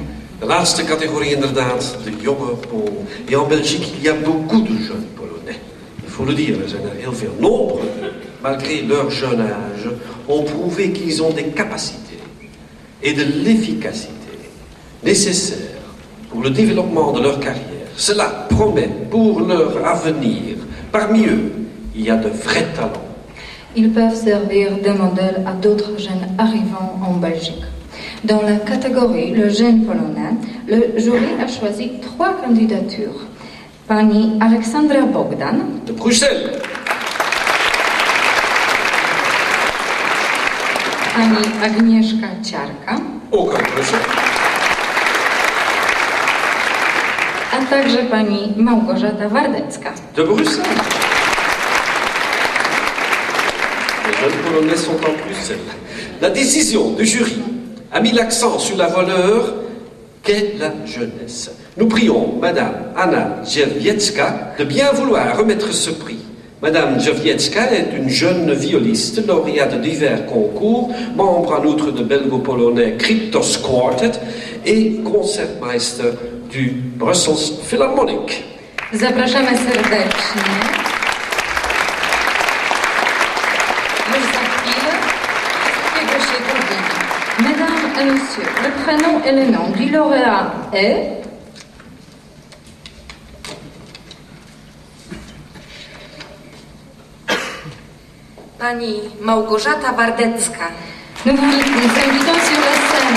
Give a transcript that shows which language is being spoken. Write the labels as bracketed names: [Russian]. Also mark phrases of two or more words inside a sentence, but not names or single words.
[Dutch] De laatste catégorie inderdaad, de jonge Pool. [French] Et en Belgique, il y a beaucoup de jeunes Polonais. Il faut le dire, [Dutch] er zijn er heel veel. [French] Nombre, malgré leur jeune âge, ont prouvé qu'ils ont des capacités et de l'efficacité nécessaires pour le développement de leur carrière. Cela promet pour leur avenir. Parmi eux, il y a de vrais talents. Ils peuvent servir de modèle à d'autres jeunes arrivants en Belgique. Dans la catégorie le jeune polonais, le jury a choisi 3 candidatures. [Polish] Pani Aleksandra Bogdan [French] de Bruxelles, [Polish] pani Agnieszka Ciarka, [Dutch] ook uit Brussel, [Polish] a także pani Małgorzata Wardecka [French] de Bruxelles. Les jeunes Polonais sont en Bruxelles. La décision du jury a mis l'accent sur la valeur qu'est la jeunesse. Nous prions Madame Anna Dziewiecka de bien vouloir remettre ce prix. Madame Dziewiecka est une jeune violiste, lauréate de divers concours, membre en outre de belgo-polonais Kryptos Quartet et concertmeister du Brussels Philharmonic. [Polish] Zapraszamy serdecznie. Już za chwilę wszystkiego się dowiemy. [French] Mesdames et messieurs, le prénom et le nom du lauréat est [Polish] Pani Małgorzata Wardecka. [French] Nous vous invitons sur la scène.